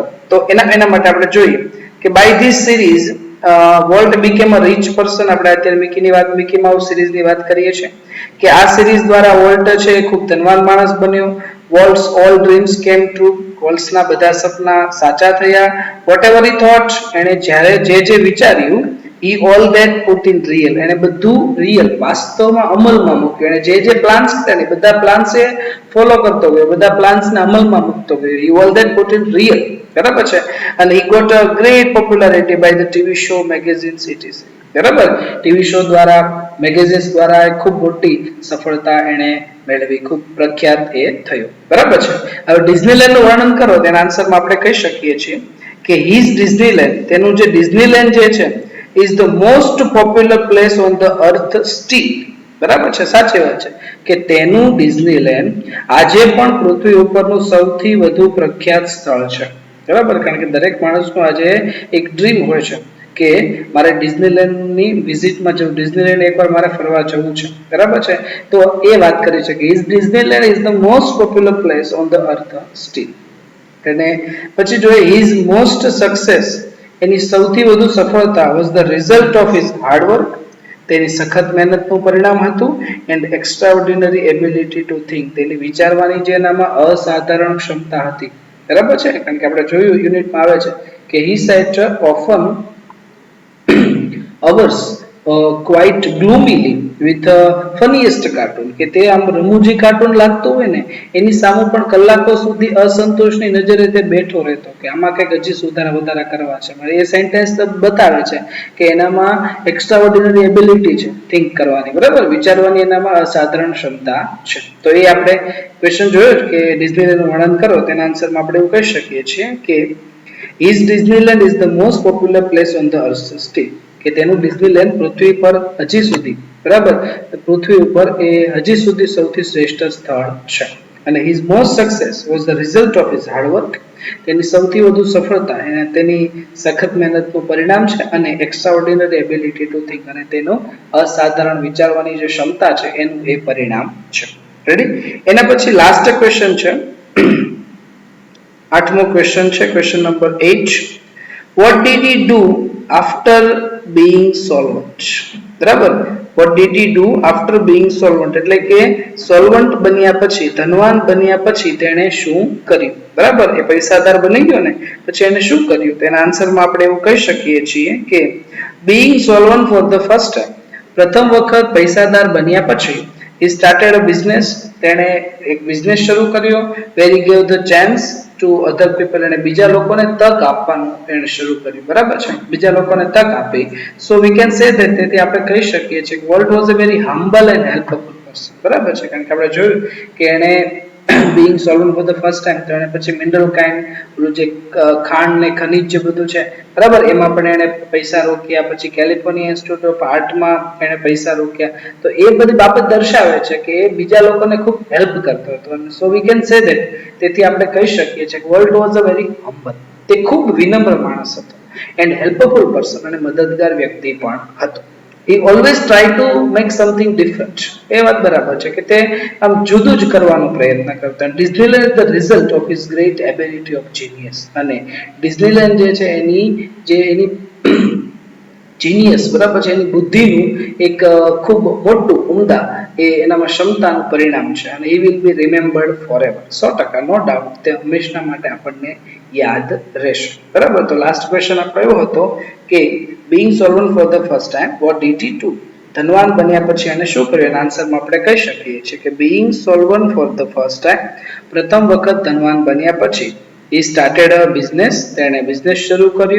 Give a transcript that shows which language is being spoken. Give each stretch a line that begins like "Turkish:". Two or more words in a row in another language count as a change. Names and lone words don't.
Gujarati: તો એના માટે આપણે જોઈએ કે
English: by this series Walt became a rich person.
Gujarati: આપણે અત્યારે મિકી માઉસ સિરીઝની વાત કરીએ છીએ કે આ સિરીઝ દ્વારા વોલ્ટ છે ખૂબ ધનવાન માણસ બન્યો.
English: Walt's all dreams came true,
Gujarati: વોલ્ટ્સના બધા સપના સાચા થયા.
English: what ever he thought,
Gujarati: એને જ્યારે જે વિચાર્યું,
English: he all that put in real,
Gujarati: એને બધું રિયલ, વાસ્તવમાં અમલમાં મૂક્યું. એને જે પ્લાન્સ કર્યા ને બધા પ્લાન્સ એ ફોલો કરતો ગયો, બધા પ્લાન્સને અમલમાં મૂકતો ગયો.
English: he all that put in real,
Gujarati: બરાબર છે.
English: અને he got a great popularity by the TV show, magazines, etc.
Gujarati: બરાબર,
English: TV show
Gujarati: દ્વારા, મેગેઝિન્સ દ્વારા ખૂબ મોટી સફળતા એને મેળવી, ખૂબ પ્રખ્યાત એ થયો, બરાબર છે. હવે ડિઝનીલેન્ડ નું વર્ણન કરો, તેના આન્સરમાં આપણે કહી શકીએ છીએ કે
English: his Disneyland,
Gujarati: તેનું જે ડિઝનીલેન્ડ જે છે,
English: is the most popular place on the earth still.
Gujarati: બરાબર છે, સાચી વાત છે કે તેનું ડિઝનીલેન્ડ આજે પણ પૃથ્વી ઉપરનું સૌથી વધુ પ્રખ્યાત સ્થળ છે, બરાબર. કારણ કે દરેક માણસનું આજે એક ડ્રીમ હોય છે કે મારે ડિઝનીલેન્ડની વિઝિટમાં જવું, ડિઝનીલેન્ડ એકવાર મારે ફરવા જવું છે, બરાબર છે. તો એ વાત કરી છે કે
English: Disneyland is the most popular place on the earth still.
Gujarati: અને પછી જોઈએ
English: his most success,
Gujarati: એની સૌથી વધુ સફળતા
English: was the result of his hard work,
Gujarati: તેની સખત મહેનતનું પરિણામ હતું,
English: and extraordinary ability to think,
Gujarati: તેની વિચારવાની જે એનામાં અસાધારણ ક્ષમતા હતી. બરાબર છે, કારણ કે આપણે જોયું યુનિટમાં આવે છે કે
English: he sat often hours quite gloomily with the funniest cartoon,
Gujarati: કે તે આમ રમૂજી કાર્ટૂન લાગતું હોય ને એની સામે પણ કલાકો સુધી અસંતોષની નજરે તે બેઠો રહેતો કે આમાં કંઈક હજી સુધારા વધારા કરવા છે. એ સેન્ટેન્સ બતાવે છે કે એનામાં
English: extraordinary ability
Gujarati: છે થિંક કરવાની, બરાબર, વિચારવાની એનામાં અસાધારણ ક્ષમતા છે. તો એ આપણે ક્વેશ્ચન જોયો કે ડિઝનીલેન્ડનું વર્ણન કરો, તેના આન્સરમાં આપણે એવું કહી શકીએ છીએ કે
English: Is Disneyland is the most popular place on the earth still,
Gujarati: કે તેનું ડિઝનીલેન્ડ પૃથ્વી પર હજી સુધી, બરાબર, પૃથ્વી ઉપર એ હજી સુધી સૌથી શ્રેષ્ઠ સ્થળ છે.
English: અને his most success was the result of his hard work,
Gujarati: તેની સૌથી વધુ સફળતા એને તેની સખત મહેનતનું પરિણામ છે, અને
English: extraordinary ability to think,
Gujarati: અને તેનો અસાધારણ વિચારવાની જે ક્ષમતા છે એનું એ પરિણામ છે. રેડી? એના પછી
English: last question
Gujarati: છે, આઠમો ક્વેશ્ચન છે,
English: question number
Gujarati: 8.
English: What did he do after being solvent? બરાબર, what did he do after being solvent,
Gujarati: એટલે કે સોલ્વન્ટ બન્યા પછી, ધનવાન બન્યા પછી તેણે શું કર્યું? બરાબર, એ પૈસાદાર બની ગયો ને પછી એને શું કર્યું? તેના આન્સરમાં આપણે એવું કહી શકીએ છીએ કે
English: being solvent for the first time,
Gujarati: પ્રથમ વખત પૈસાદાર બન્યા પછી
English: he started a business,
Gujarati: તેણે એક બિઝનેસ શરૂ કર્યો.
English: where he gave the chance to other people,
Gujarati: અને બીજા લોકોને તક આપવાનું એને શરૂ કર્યું. બરાબર છે, બીજા લોકોને તક આપી.
English: so we can say that,
Gujarati: તેથી આપણે કહી શકીએ છીએ કે
English: Walt was a very humble and helpful person.
Gujarati: બરાબર છે, કારણ કે આપણે જોયું કે એને
English: being solvent for the first time,
Gujarati: તો એને પછી
English: mineral kind,
Gujarati: પેલું જે ખાંડ ને ખનિજ જે બધું છે, બરાબર, એમાં પણ એને પૈસા રોક્યા. પછી કેલિફોર્નિયા ઇન્સ્ટિટ્યૂટ ઓફ આર્ટમાં એને પૈસા રોક્યા. તો એ બધી બાબત દર્શાવે છે કે એ બીજા લોકોને ખૂબ હેલ્પ કરતો હતો. અને
English: so we can say that,
Gujarati: તેથી આપણે કહી શકીએ છીએ કે
English: world was a very humble,
Gujarati: તે ખૂબ વિનમ્ર માણસ હતો,
English: and helpful person,
Gujarati: અને મદદગાર વ્યક્તિ પણ હતો.
English: he always try to make something different,
Gujarati: એ વાત બરાબર છે કે તે આમ જુદું જ કરવાનો પ્રયત્ન કરતો.
English: Disneyland is the result of his great ability of genius,
Gujarati: અને ડિઝનીલેન્ડ જે છે એની જીનિયસ, બરાબર છે, એની બુદ્ધિનું એક ખૂબ મોટું ઉમદા એ એનામાં ક્ષમતાનું પરિણામ છે.
English: અને he will be remembered forever, 100%, no doubt,
Gujarati: તે હંમેશા માટે આપણને યાદ રહેશે. બરાબર, તો
English: last question
Gujarati: આપણો એવો હતો કે
English: being solvent for the first time, what did he do?
Gujarati: ધનવાન બન્યા પછી એને શું કર્યું? એના આન્સરમાં આપણે કહી શકીએ છીએ કે
English: being solvent for the first time,
Gujarati: પ્રથમ વખત ધનવાન બન્યા પછી
English: he started a business,
Gujarati: તેણે બિઝનેસ શરૂ કર્યો.